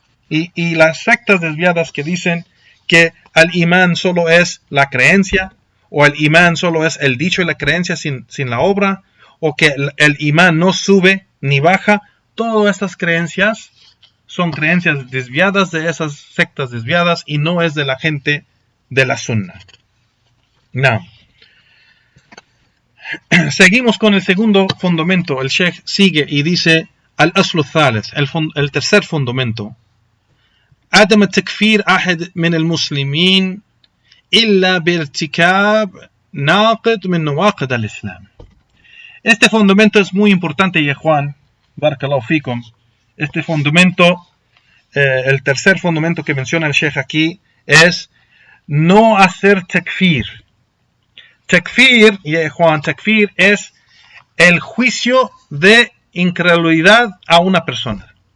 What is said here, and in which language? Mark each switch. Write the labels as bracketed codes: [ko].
[es] Y las sectas desviadas que dicen que al imán solo es la creencia, o el imán solo es el dicho y la creencia sin la obra, o que el imán no sube ni baja, todas estas creencias son creencias desviadas de esas sectas desviadas y no es de la gente de la Sunnah. Seguimos con el segundo fundamento. El Sheikh sigue y dice: al-aslu thalith, el tercer fundamento: [ar] عدم تكفير أحد من المسلمين إلا بارتكاب ناقض من نواقض الإسلام. [es] Este fundamento es muy importante, ya Juan, Barakallahu Fikum. Este fundamento, el tercer fundamento que menciona el Sheikh aquí, es no hacer takfir. Takfir, ya Juan, takfir es el juicio de incredulidad a una persona.